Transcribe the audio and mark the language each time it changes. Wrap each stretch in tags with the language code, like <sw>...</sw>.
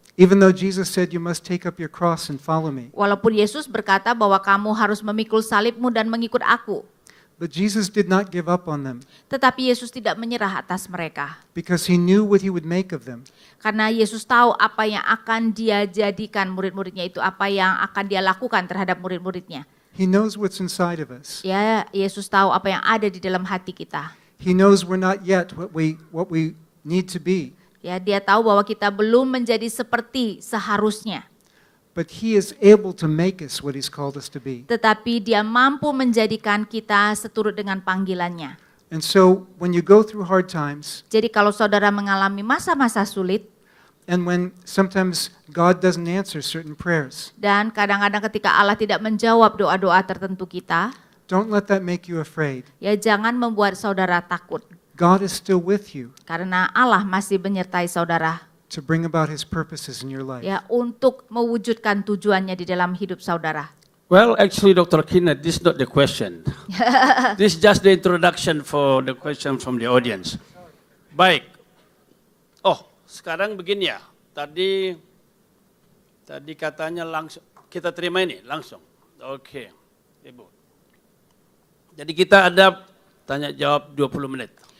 <en>even though Jesus said, you must take up your cross and follow me.</en> <id>Walaupun Yesus berkata bahwa kamu harus memikul salibmu dan mengikut aku.</id> <en>But Jesus did not give up on them</en> <id>Tetapi Yesus tidak menyerah atas mereka.</id> <en>because he knew what he would make of them.</en> <id>Karena Yesus tahu apa yang akan dia jadikan murid-muridnya itu, apa yang akan dia lakukan terhadap murid-muridnya.</id> <en>He knows what's inside of us.</en> <id>Ya, Yesus tahu apa yang ada di dalam hati kita.</id> <en>He knows we're not yet what we need to be.</en> <id>Ya, dia tahu bahwa kita belum menjadi seperti seharusnya.</id> <en>But he is able to make us what he's called us to be.</en> <id>Tetapi dia mampu menjadikan kita seturut dengan panggilannya.</id> <en>And so when you go through hard times,</en> <id>Jadi kalau saudara mengalami masa-masa sulit,</id> <en>And when sometimes God doesn't answer certain prayers,</en> <id>Dan kadang-kadang ketika Allah tidak menjawab doa-doa tertentu kita,</id> <en>don't let that make you afraid.</en> <id>ya jangan membuat saudara takut.</id> <en>God is still with you</en> <id>Karena Allah masih menyertai saudara,</id> <en>to bring about His purposes in your life.</en> <id>ya untuk mewujudkan tujuannya di dalam hidup saudara.</id> <en>Well, actually, Dr. Kenneth, this is not the question. This is just the introduction for the question from the audience.</en> <id>Baik. Oh, sekarang begini ya. Tadi katanya langsung kita terima ini langsung. Oke, Ibu. Jadi kita ada tanya jawab 20 menit.</id>